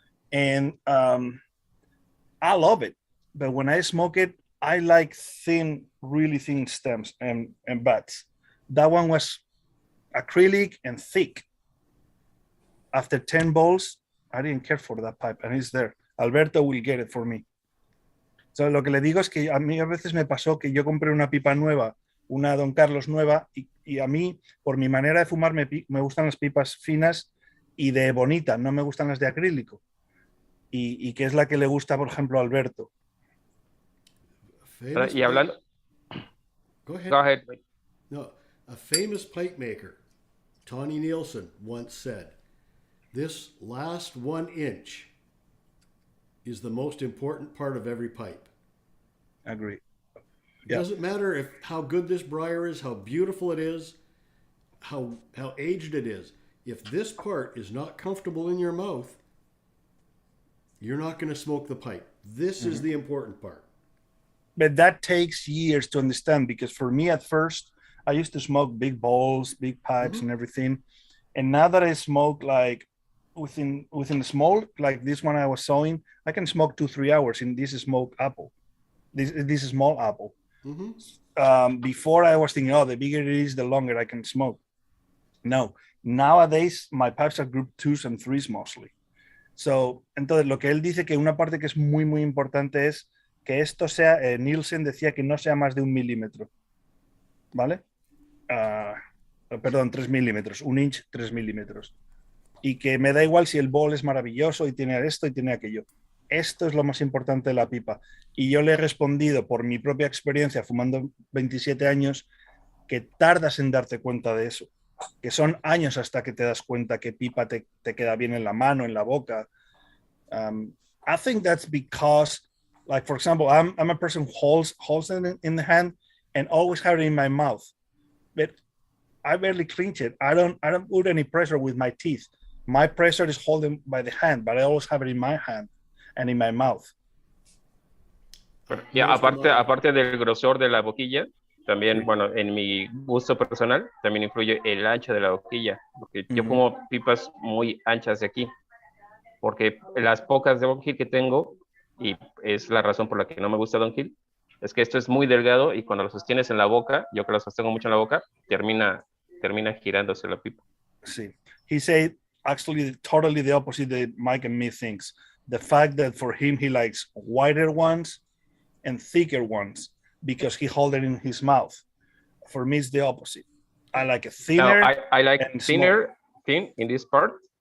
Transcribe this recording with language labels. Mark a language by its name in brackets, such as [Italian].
[English] And I love it. But when I smoke it, I like thin, really thin stems and butts. That one was acrylic and thick. After 10 bowls, I didn't care for that pipe, and it's there. Alberto will get it for me. [Spanish] So, lo que le digo es que a mí a veces me pasó que yo compré una pipa nueva, una Don Carlos nueva, y a mí, por mi manera de fumar, me gustan las pipas finas y de bonita, no me gustan las de acrílico. Y que es la que le gusta, por ejemplo, a Alberto. Y hablando... [English] Go ahead. Go ahead. No, a famous pipe maker, Tawny Nielsen, once said, "This last 1 inch is the most important part of every pipe." I agree. It doesn't matter how good this briar is, how beautiful it is, how aged it is. If this part is not comfortable in your mouth, you're not going to smoke the pipe. This is the important part. But that takes years to understand, because for me at first, I used to smoke big bowls, big pipes and everything. And now that I smoke like within a small, like this one I was sewing, I can smoke 2-3 hours in this smoked apple, this small apple. Before I was thinking, the bigger it is, the longer I can smoke. No, nowadays my pipes are group 2s and 3s mostly. [Spanish] So, entonces lo que él dice que una parte que es muy, muy importante es que esto sea, Nielsen decía que no sea más de 1 milímetro, ¿vale? Perdón, 3 milímetros, 1 inch, 3 milímetros. Y que me da igual si el bowl es maravilloso y tiene esto y tiene aquello. Esto es lo más importante de la pipa. Y yo le he respondido por mi propia experiencia, fumando 27 años, que tardas en darte cuenta de eso. Que son años hasta que te das cuenta que pipa te queda bien en la mano, en la boca. [English] I think that's because, like, for example, I'm a person who holds it in the hand and always have it in my mouth. But I barely clench it. I don't put any pressure with my teeth. My pressure is holding by the hand, but I always have it in my hand and in my mouth. [Spanish] Y aparte del grosor de la boquilla, también, bueno, en mi gusto personal, también influye el ancho de la boquilla, porque yo fumo pipas muy anchas de aquí, porque las pocas de Downhill que tengo, y es la razón por la que no me gusta Downhill, es que esto es muy delgado y cuando lo sostienes en la boca, yo que lo sostengo mucho en la boca, termina girándose la pipa. Sí. [English] He said actually totally the opposite that Mike and me thinks. The fact that for him he likes wider ones and thicker ones because he holds it in his mouth. For me, it's the opposite. I like a thinner. No, I like thin in this part.